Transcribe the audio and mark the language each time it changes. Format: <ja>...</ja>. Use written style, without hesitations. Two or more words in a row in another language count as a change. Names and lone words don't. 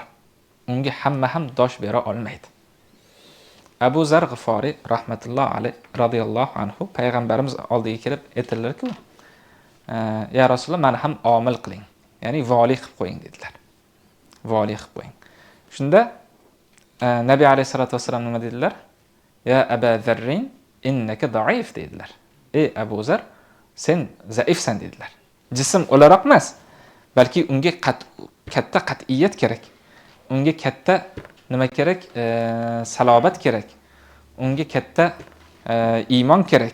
<uz>Unga hamma ham dosh bera olmaydi. Abu Zar G'iforiy</uz> <ar>رحمة الله عليه رضي الله عنه</ar> <uz>payg'ambarimiz oldiga kelib aytdilar-ku,</uz> <ar>يا رسول الله,</ar> <uz>meni ham omil qiling. Ya'ni vali qilib qo'ying dedilar. Vali qilib qo'ying. Shunda Nabiy</uz> <ar>عليه الصلاة والسلام</ar> <uz>nima dedilar?</uz> <ar>يا أبا ذر إنك ضعيف dedilar.</ar> <uz>Ey Abu Zar, sen zaifsan dedilar. Jism o'laroq emas, balki unga katta qat'iyat kerak. Unga katta nima kerak? Salobat kerak. Unga katta iymon kerak.</uz>